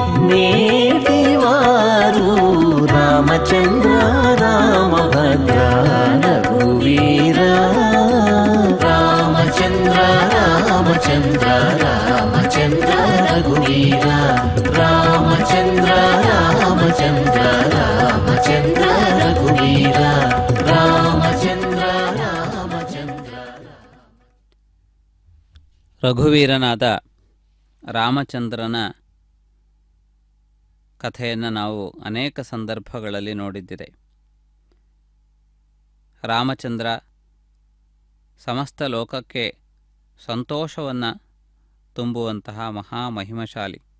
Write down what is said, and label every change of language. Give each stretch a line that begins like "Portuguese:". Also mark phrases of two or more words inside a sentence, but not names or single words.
Telugu: నేటివారు రామచంద్ర రామభద్ర రఘువీరా రామచంద్ర రామచంద్ర రామచంద్ర రఘువీరా రామచంద్ర రామచంద్ర రామచంద్ర రఘువీరా రామచంద్ర రామచంద్ర.
Kannada: ರಘುವೀರನಾದ ರಾಮಚಂದ್ರನ ಕಥೆಯನ್ನು ನಾವು ಅನೇಕ ಸಂದರ್ಭಗಳಲ್ಲಿ ನೋಡಿದ್ದಿದೆ. ರಾಮಚಂದ್ರ ಸಮಸ್ತ ಲೋಕಕ್ಕೆ ಸಂತೋಷವನ್ನು ತುಂಬುವಂತಹ ಮಹಾಮಹಿಮಶಾಲಿ.